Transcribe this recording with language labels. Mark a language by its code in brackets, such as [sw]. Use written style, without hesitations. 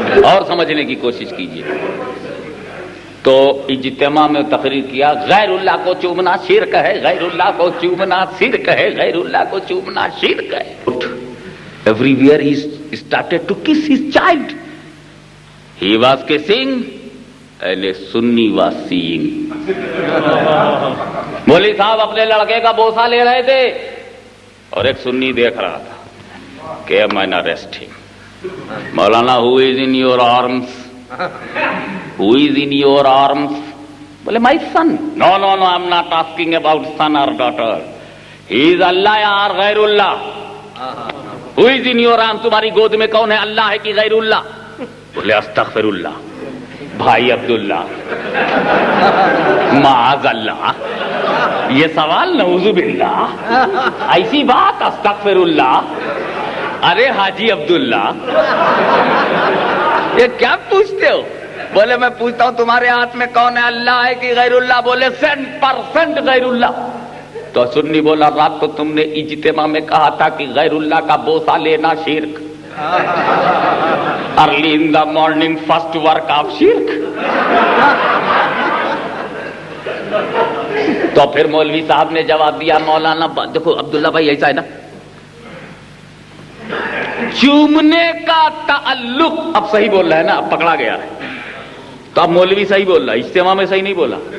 [ur] اور سمجھنے کی کوشش کیجیے. تو اجتماع میں تقریر کیا، غیر اللہ کو چومنا شرک ہے، غیر اللہ کو چومنا شرک ہے، غیر اللہ کو چومنا شرک ہے. [en] Everywhere he started to kiss his child. He was kissing and a Sunni was seeing. [ur] مولوی صاحب اپنے لڑکے کا بوسہ لے رہے تھے اور ایک سنی دیکھ رہا تھا کہ میں arresting. Maulana [en] who is in your arms? Who is in your arms? [ur] بولے [en] my son. No, I'm not asking about son or daughter. He is Allah or غیر اللہ. Who is in your arms? [ur] تمہاری گود میں کون ہے، اللہ ہے کہ غیر اللہ؟ بولے استغفر اللہ. بھائی عبداللہ معاذ اللہ، یہ سوال نعوذ باللہ، ایسی بات استغفر اللہ. ارے حاجی عبداللہ یہ کیا پوچھتے ہو؟ بولے میں پوچھتا ہوں تمہارے ہاتھ میں کون ہے، اللہ ہے کہ غیر اللہ؟ بولے 100% غیر اللہ. تو سنی بولا رات کو تم نے اجتماع میں کہا تھا کہ غیر اللہ کا بوسہ لینا شرک. [en] Early in the morning first work of شرک. [ur] تو پھر مولوی صاحب نے جواب دیا، مولانا دیکھو عبداللہ بھائی ایسا ہے نا، چومنے کا تعلق، اب صحیح بول رہا ہے نا، اب پکڑا گیا ہے تو اب مولوی صحیح بول رہا ہے، اجتماع میں صحیح نہیں بولا.